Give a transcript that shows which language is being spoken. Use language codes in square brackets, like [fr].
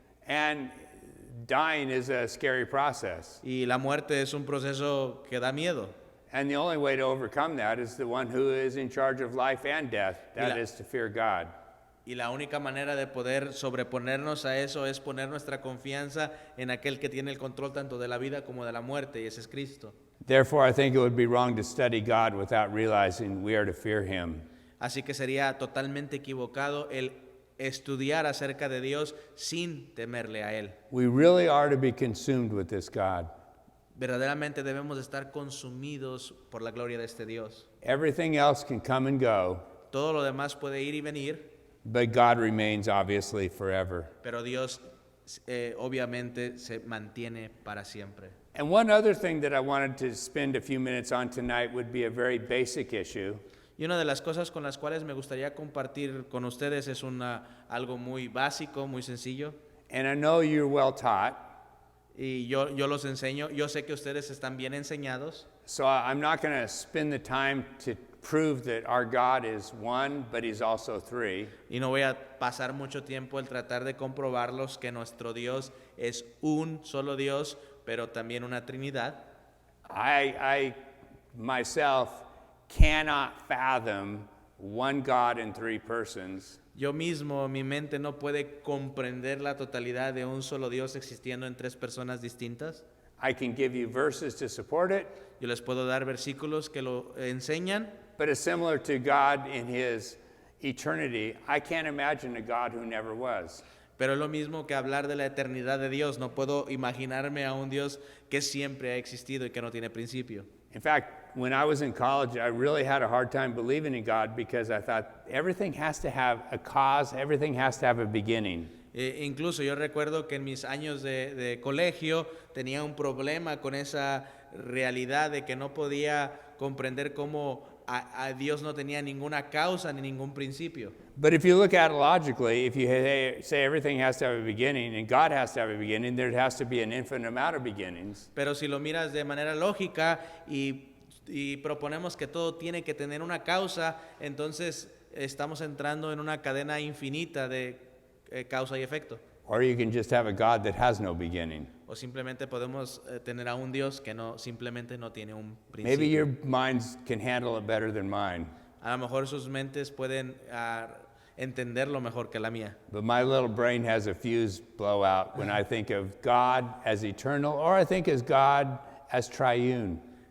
[en] and dying is a scary process. [es] y la muerte es un proceso que da miedo. [en] And the only way to overcome that is the one who is in charge of life and death, that la- is to fear God. [es] Y la única manera de poder sobreponernos a eso es poner nuestra confianza en aquel que tiene el control tanto de la vida como de la muerte, y ese es Cristo. [en] Therefore, I think it would be wrong to study God without realizing we are to fear him. [es] Así que sería totalmente equivocado el estudiar acerca de Dios sin temerle a Él. [en] We really are to be consumed with this God. [es] Verdaderamente debemos de estar consumidos por la gloria de este Dios. [en] Everything else can come and go, [es] Todo lo demás puede ir y venir, [en] but God remains obviously forever. [es] pero Dios obviamente se mantiene para siempre. [en] And one other thing that I wanted to spend a few minutes on tonight would be a very basic issue. [es] Y una de las cosas con las cuales me gustaría compartir con ustedes es algo muy básico, muy sencillo. [en] And I know you're well taught, [es] Y yo los enseño. Yo sé que ustedes están bien enseñados. [en] so I'm not going to spend the time to prove that our God is one, but he's also three. [es] Y no voy a pasar mucho tiempo el tratar de comprobarlos que nuestro Dios es un solo Dios, pero también una Trinidad. [en] I myself cannot fathom one God in three persons. [es] Yo mismo, mi mente no puede comprender la totalidad de un solo Dios existiendo en tres personas distintas. [en] I can give you verses to support it, [es] Yo les puedo dar versículos que lo enseñan, [en] but it's similar to God in his eternity. I can't imagine a God who never was. [es] pero es lo mismo que hablar de la eternidad de Dios. No puedo imaginarme a un Dios que siempre ha existido y que no tiene principio. [en] In fact, when I was in college, I really had a hard time believing in God because I thought everything has to have a cause, everything has to have a beginning. [es] Incluso yo recuerdo que en mis años de colegio tenía un problema con esa realidad de que no podía comprender cómo a Dios no tenía ninguna causa ni ningún principio. [en] But if you look at it logically, if you say everything has to have a beginning and God has to have a beginning, there has to be an infinite amount of beginnings. [es] Pero si lo miras de manera lógica y proponemos que todo tiene que tener una causa, entonces estamos entrando en una cadena infinita de causa y efecto. [en] Or you can just have a God that has no beginning. [es] O simplemente podemos tener a un Dios que simplemente no tiene un [en] Maybe [es] principio. [en] your minds can handle it better than mine. [es] A lo mejor sus mentes pueden entenderlo mejor que la mía. [en] But my little brain has a fuse blowout when I think of God as eternal, or I think of God as triune.